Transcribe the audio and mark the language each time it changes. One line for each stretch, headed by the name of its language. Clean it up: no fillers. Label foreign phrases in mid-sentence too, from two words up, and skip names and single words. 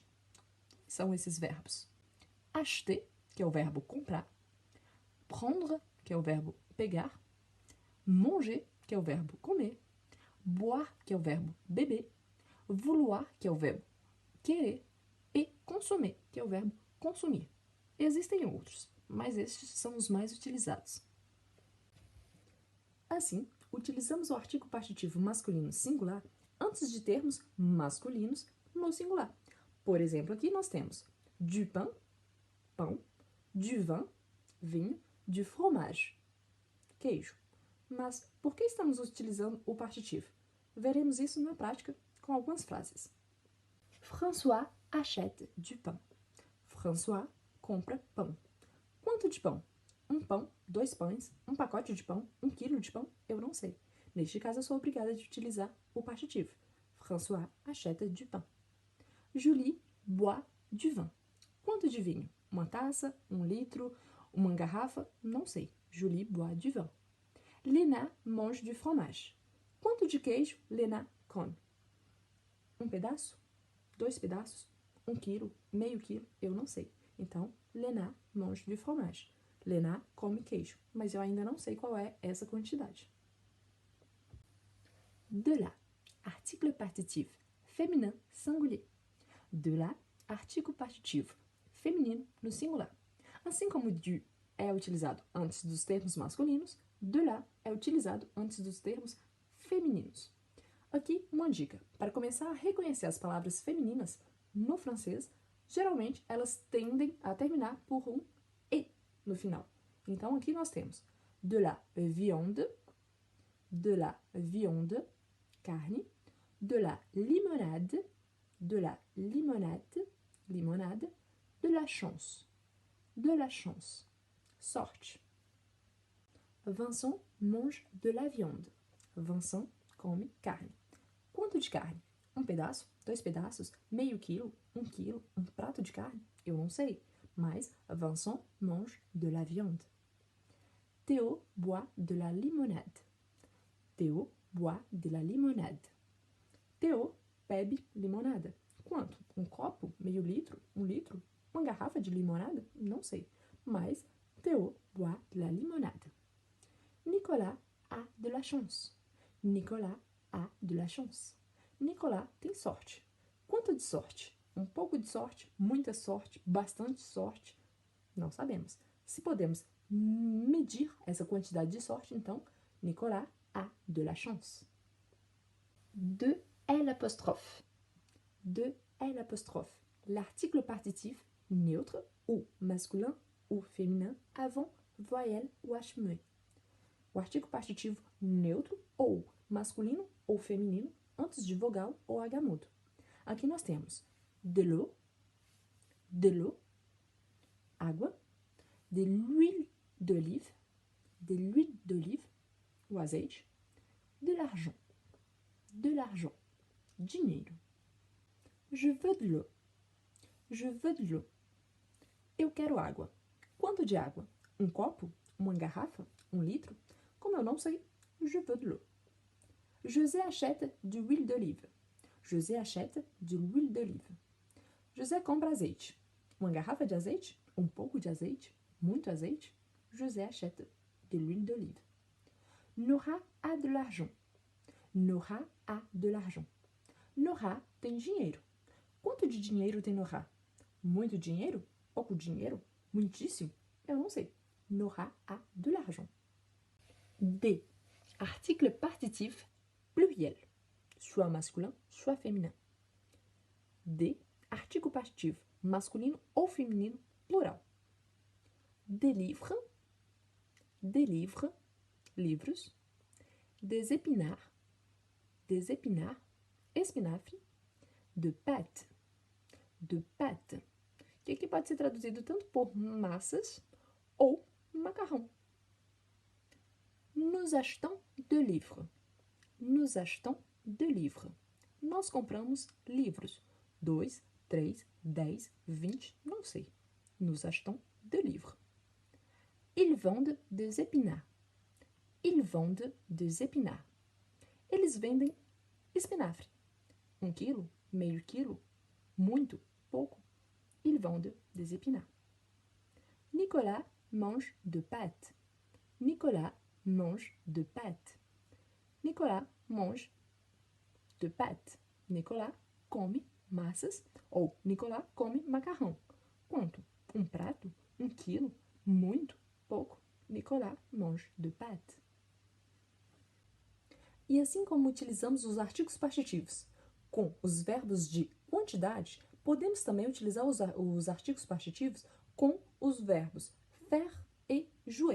Portuguese: São esses verbos: acheter, que é o verbo comprar, prendre, que é o verbo pegar, manger, que é o verbo comer, boire, que é o verbo beber, vouloir, que é o verbo querer, e consommer, que é o verbo consumir. Existem outros, mas estes são os mais utilizados. Assim, utilizamos o artigo partitivo masculino singular antes de termos masculinos no singular. Por exemplo, aqui nós temos
French: du pain,
Portuguese: pão,
French: du vin,
Portuguese: vinho,
French: du fromage,
Portuguese: queijo. Mas por que estamos utilizando o partitivo? Veremos isso na prática com algumas frases.
French: François achète du pain.
Portuguese: François compra pão. Quanto de pão? Um pão, 2 pães, um pacote de pão, 1 quilo de pão? Eu não sei. Neste caso, eu sou obrigada a utilizar o partitivo.
French: François achète du pain. Julie boit du vin.
Portuguese: Quanto de vinho? Uma taça, 1 litro, uma garrafa? Não sei.
French: Julie boit du vin. Léna mange du fromage.
Portuguese: Quanto de queijo Léna come? Um pedaço? 2 pedaços? 1 quilo? Meio quilo? Eu não sei. Então,
French: Léna mange du fromage.
Portuguese: Léna come queijo, mas eu ainda não sei qual é essa quantidade.
French: De la, article partitif féminin singulier. De la,
Portuguese: artigo partitivo feminino no singular. Assim como du é utilizado antes dos termos masculinos,
French: de la
Portuguese: é utilizado antes dos termos femininos. Aqui uma dica: para começar a reconhecer as palavras femininas no francês, geralmente elas tendem a terminar por um e no final. Então aqui nós temos
French: de la viande,
Portuguese: carne,
French: de la limonade,
Portuguese: limonade,
French: de la chance,
Portuguese: sorte.
French: Vincent mange de la viande.
Portuguese: Vincent come carne. Quanto de carne? 1 pedaço, 2 pedaços, meio quilo, 1 quilo, um prato de carne? Eu não sei, mas Vincent
French: mange de la viande. Théo boit de la limonade. Théo boit de la limonade.
Portuguese: Théo bebe limonada. Quanto? 1 copo? Meio litro? 1 litro? Uma garrafa de limonada? Não sei, mas Théo
French: boit de la limonade. Nicolas a de la chance. Nicolas a de la chance.
Portuguese: Nicolas tem sorte. Quanto de sorte? Um pouco de sorte, muita sorte, bastante sorte? Não sabemos. Se podemos medir essa quantidade de sorte, então,
French: Nicolas a de la chance. De l'apostrophe. De L', l'article partitif neutre ou masculin ou féminin avant voyelle ou H muet.
Portuguese: O artigo partitivo neutro ou masculino ou feminino antes de vogal ou H mudo. Aqui nós temos
French: de l'eau,
Portuguese: água,
French: de l'huile d'olive,
Portuguese: o azeite,
French: de l'argent, dinheiro. Je veux de l'eau,
Portuguese: eu quero água. Quanto de água? Um copo? Uma garrafa? Um litro? Como eu não sei,
French: je veux de l'eau. José achète de l'huile d'olive.
Portuguese: José compra azeite. Uma garrafa de azeite? Um pouco de azeite? Muito azeite?
French: José achète de l'huile d'olive. Nora a de l'argent.
Portuguese: Nora tem dinheiro. Quanto de dinheiro tem Nora? Muito dinheiro? Pouco dinheiro? Muitíssimo? Eu não sei.
French: Nora a de l'argent. D. Article partitif pluriel. Soit masculin, soit féminin. D.
Portuguese: Artigo partitivo masculino ou feminino plural.
French: Délivre, livros. Des épinards, espinafre. De pâte,
Portuguese: que aqui pode ser traduzido tanto por massas ou macarrão.
French: Nous achetons de livres.
Portuguese: Nós compramos livros. 2, 3, 10, 20, não sei.
French: Nous achetons de livres. Ils vendent des épinards.
Portuguese: Eles vendem espinafre. 1 quilo, meio quilo, muito, pouco.
French: Ils vendent des épinards. Nicolas mange de pâtes. Nicolas mange de pâtes.
Portuguese: Nicolas come massas ou Nicolas come macarrão. Quanto? 1 prato? 1 quilo? Muito? Pouco?
French: Nicolas mange de pâtes.
Portuguese: E assim como utilizamos os artigos partitivos com os verbos de quantidade, podemos também utilizar os artigos partitivos com os verbos faire e jouer.